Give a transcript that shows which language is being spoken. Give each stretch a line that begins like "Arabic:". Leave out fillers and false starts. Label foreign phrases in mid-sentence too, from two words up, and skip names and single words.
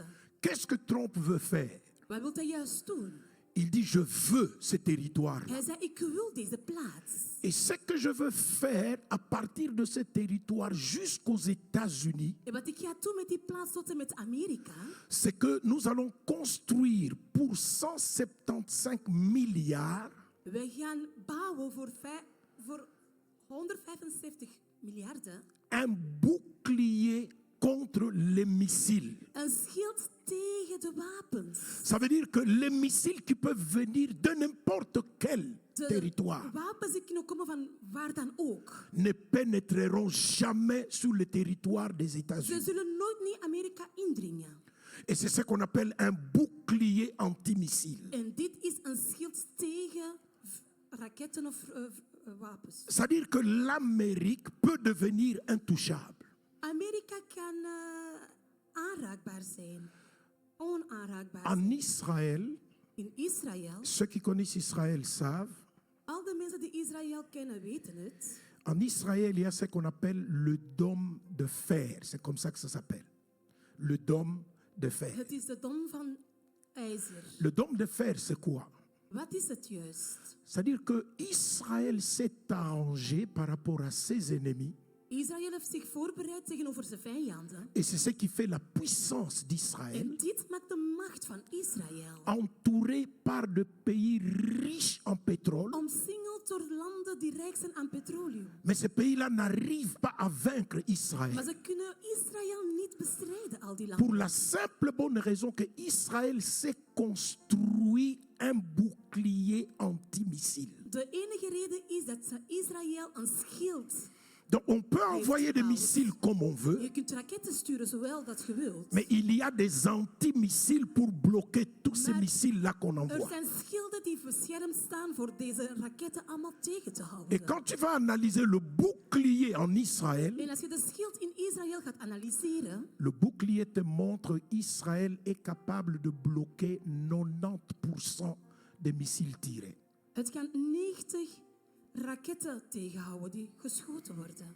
French: Qu'est-ce que Trump veut faire?
Dutch: Wat wil hij juist doen?
French: Il dit, je veux ce territoire-là.
Dutch: Hij zei, ik wil deze plaats.
French: Et ce que je veux faire à partir de ce territoire jusqu'aux États-Unis,
Dutch: En wat ik ga doen met die plaats tot en met Amerika,
French: c'est que nous allons construire pour 175 milliards
Dutch: wij gaan bouwen voor 175 miljarden
French: un bouclier contre les missiles.
Dutch: een schild tegen de wapens.
French: Ça veut dire que les missiles qui peuvent venir de n'importe quel
Dutch: De
French: territoire
Dutch: wapens die kunnen komen van waar dan ook.
French: ne pénétreront jamais sur le territoire des
Dutch: Ze
French: États-Unis.
Dutch: zullen nooit niet Amerika indringen.
French: Et c'est ce qu'on appelle un bouclier antimissile.
Dutch: En dit is een schild tegen raketten of wapens.
French: C'est-à-dire que l'Amérique peut devenir intouchable.
Dutch: Amerika kan aanraakbaar zijn. Onaanraakbaar En zijn. Israël, In Israël,
French: ceux qui connaissent Israël savent,
Dutch: al de mensen die Israël kennen weten het.
French: en Israël, il y a ce qu'on appelle le dôme de fer. C'est comme ça que ça s'appelle. Le dôme de fer.
Dutch: Het is de dom van ijzer.
French: Le dôme de fer, c'est quoi?
Dutch: Wat is het juist?
French: C'est-à-dire que Israël s'est arrangé par rapport à ses ennemis.
Dutch: Israël heeft zich voorbereid tegenover zijn vijanden.
French: Et c'est ce qui fait la puissance
Dutch: En
French: d'Israël,
Dutch: dit maakt de macht van Israël.
French: entouré par de pays riches en pétrole.
Dutch: Omsingeld door landen die rijk zijn aan petroleum.
French: Mais ces pays-là n'arrivent pas à vaincre
Dutch: Maar
French: Israël.
Dutch: ze kunnen Israël niet bestrijden, al die
French: Pour
Dutch: landen.
French: la simple bonne raison que Israël s'est construit un bouclier antimissile.
Dutch: De enige reden is dat ze Israël een schild.
French: Donc on peut envoyer des missiles comme on veut,
Dutch: Je kunt raketten sturen zowel dat je wilt.
French: mais il y a des antimissiles pour bloquer tous ces
Dutch: Maar
French: missiles-là qu'on
Dutch: Er
French: envoie.
Dutch: zijn schilden die beschermd staan voor deze raketten allemaal tegen te
French: Et
Dutch: houden.
French: quand tu vas analyser le bouclier en Israël,
Dutch: En als je de schild in Israël gaat analyseren,
French: le bouclier te montre qu'Israël est capable de bloquer 90% des missiles tirés.
Dutch: het kan 90 raketten tegenhouden die geschoten worden.